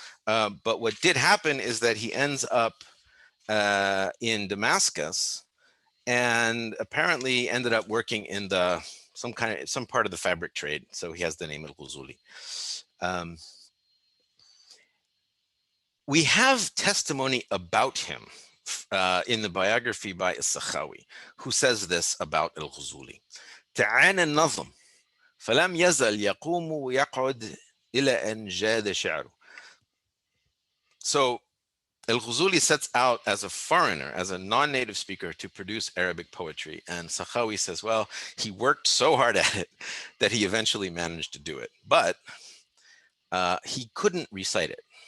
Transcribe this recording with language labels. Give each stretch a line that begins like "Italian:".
English: But what did happen is that he ends up in Damascus and apparently ended up working in some part of the fabric trade. So he has the name al-Ghuzuli. We have testimony about him in the biography by As-Sakhawi, who says this about al-Ghuzuli.
Arabic: تعانى النظم فلم يزل يقوم ويقعد إلى أن جاد شعره.
English: So al-Ghuzuli sets out as a foreigner, as a non-native speaker, to produce Arabic poetry. And Sakhawi says, well, he worked so hard at it that he eventually managed to do it. But he couldn't recite it.